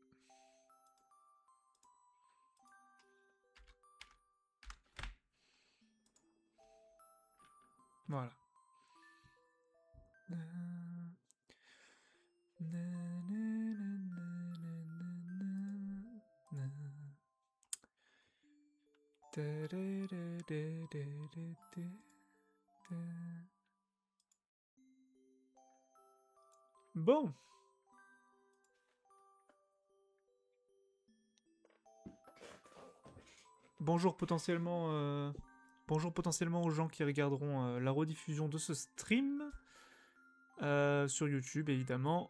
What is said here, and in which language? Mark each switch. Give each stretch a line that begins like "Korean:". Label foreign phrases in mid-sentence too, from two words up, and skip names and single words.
French: Voilà. Na, na, na, na, na, na, na, na. Ta, da, da, da, da, da, da, da. Bon. Bonjour potentiellement, bonjour potentiellement aux gens qui regarderont la rediffusion de ce stream sur YouTube évidemment.